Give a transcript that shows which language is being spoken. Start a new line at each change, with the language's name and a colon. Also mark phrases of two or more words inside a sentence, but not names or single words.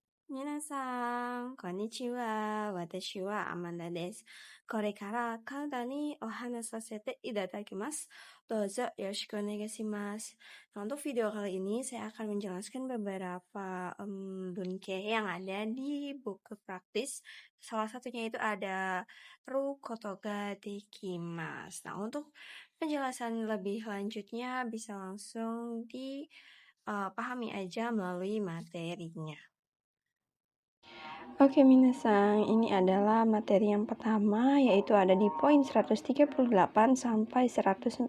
Japanese: 皆さん、こんにちは。私はアマンダです. これからかなたにお話させていただきます. どうぞよろしくお願いします.
Indonesian: Nah, untuk video kali ini saya akan menjelaskan beberapa bunke yang ada di buku praktis. Salah satunya itu ada
Japanese: ることができます.
Indonesian: Nah, untuk penjelasan lebih lanjutnya bisa langsung dipahami aja melalui materinya. Oke minasan, ini adalah materi yang pertama yaitu ada di poin 138 sampai 142.